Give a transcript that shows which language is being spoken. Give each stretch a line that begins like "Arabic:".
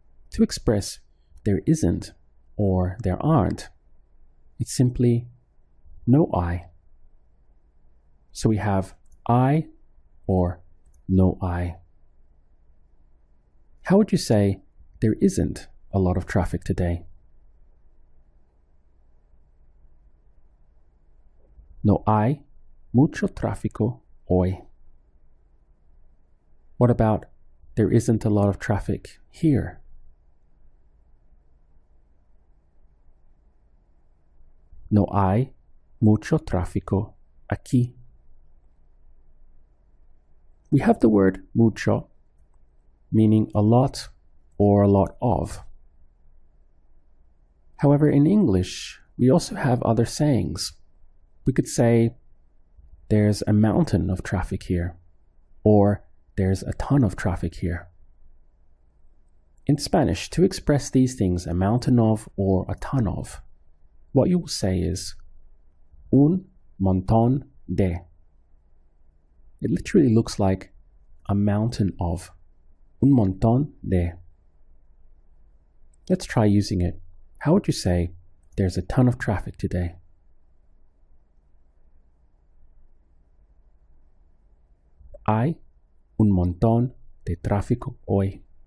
English: To express there isn't or there aren't, it's simply no hay. So we have hay or no hay. How would you say there isn't a lot of traffic today?
Spanish: No hay mucho tráfico hoy.
English: What about there isn't a lot of traffic here?
Spanish: No hay mucho tráfico aquí.
English: We have the word mucho, meaning a lot or a lot of. However, in English, we also have other sayings. We could say, there's a mountain of traffic here, or there's a ton of traffic here. In Spanish, to express these things, a mountain of or a ton of, what you will say is un montón de. It literally looks like a mountain of. Un montón de. Let's try using it. How would you say there's a ton of traffic today?
Spanish: Hay un montón de tráfico hoy.